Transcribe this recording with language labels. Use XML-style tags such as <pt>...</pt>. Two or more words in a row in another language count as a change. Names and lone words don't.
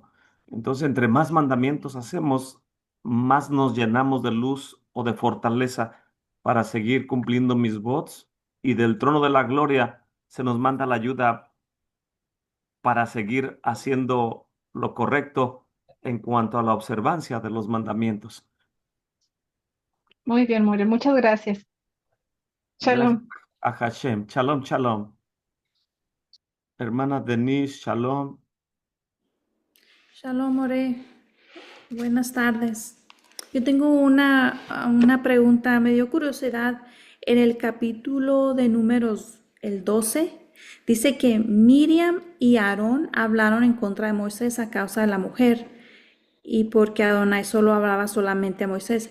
<es>Entonces, entre más mandamientos hacemos, más nos llenamos de luz o de fortaleza para seguir cumpliendo mis votos, y del trono de la gloria se nos manda la ayuda para seguir haciendo lo correcto en cuanto a la observancia de los mandamientos. Muy bien, More, muchas gracias. Gracias Shalom. a Hashem. Shalom, shalom. Hermana Denise, shalom. Shalom, More. Buenas tardes. Yo tengo una pregunta, me dio curiosidad. En el capítulo de Números, el 12, dice que Miriam y Aarón hablaron en contra de Moisés a causa de la mujer y porque Adonai solo hablaba solamente a Moisés.</es>